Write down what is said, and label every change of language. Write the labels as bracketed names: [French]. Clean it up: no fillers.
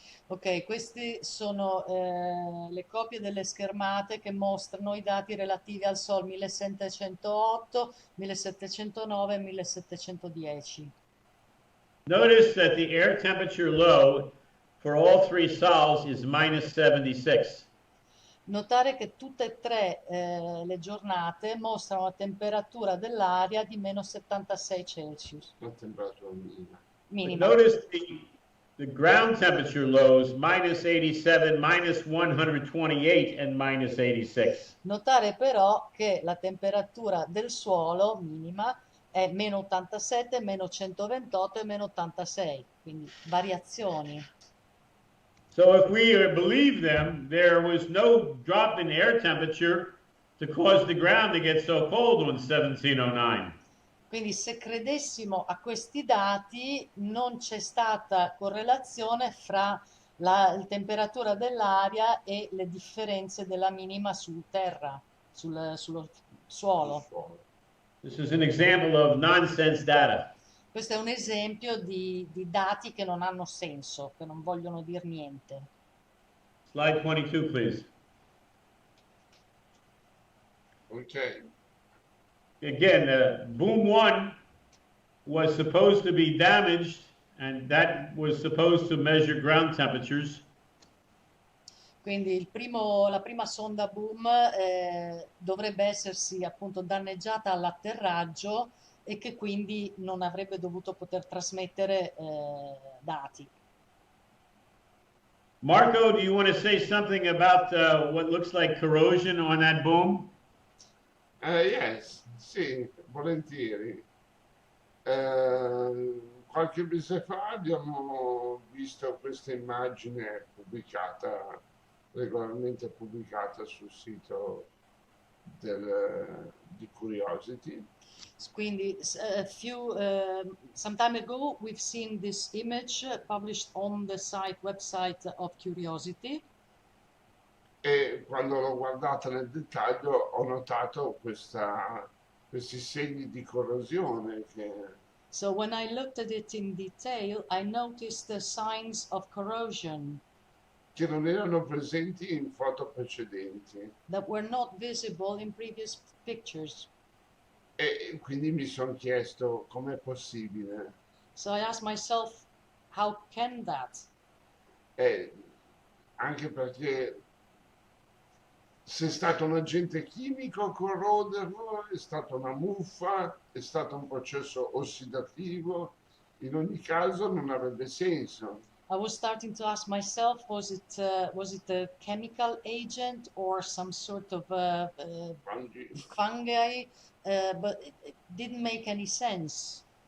[Italian] Ok, queste sono le copie delle schermate che mostrano i dati relativi al Sol 1708, 1709 e 1710. [English] Notice that the air temperature low for all three sols is minus 76. [Italian] Notare che tutte e tre le giornate mostrano la temperatura dell'aria di meno 76 Celsius. La temperatura minima. Minima. [English] Notice the ground temperature lows, minus 87, minus 128, and minus 86. [Italian] Notare però che la temperatura del suolo minima è meno 87, meno 128 e meno 86, quindi variazioni. [English] So if we believe them, there was no drop in air temperature to cause the ground to get so cold on 1709. [Italian] Quindi se credessimo a questi dati non c'è stata correlazione fra la temperatura dell'aria e le differenze della minima sul terra, sullo suolo. [English] This is an example of nonsense data. [Italian] Questo è un esempio di dati che non hanno senso, che non vogliono dire niente. [English] Slide 22, please. [Italian] Ok. [English] Again, boom 1 was supposed to be damaged, and that was supposed to measure ground temperatures. [Italian] Quindi la prima sonda boom dovrebbe essersi appunto danneggiata all'atterraggio e che quindi non avrebbe dovuto poter trasmettere dati. [English] Marco, do you want to say something about what looks like corrosion on that boom? Yes, [Italian] sì, volentieri. Qualche mese fa abbiamo visto questa immagine pubblicata, regolarmente pubblicata sul sito di Curiosity. Quindi [English] some time ago we've seen this image published on the website of Curiosity. [Italian] E quando l'ho guardata nel dettaglio ho notato questi segni di corrosione [English] So when I looked at it in detail, I noticed the signs of corrosion [Italian] che non erano presenti in foto precedenti. [English] that were not visible in previous pictures. [Italian] E quindi mi sono chiesto com'è possibile. [English] So I asked myself, how can that? [Italian] E anche perché se è stato un agente chimico a corroderlo, è stata una muffa, è stato un processo ossidativo, in ogni caso non avrebbe senso. [English] I was starting to ask myself, was it a chemical agent or some sort of [Italian] Quindi, [English] fungi? But it didn't make any sense.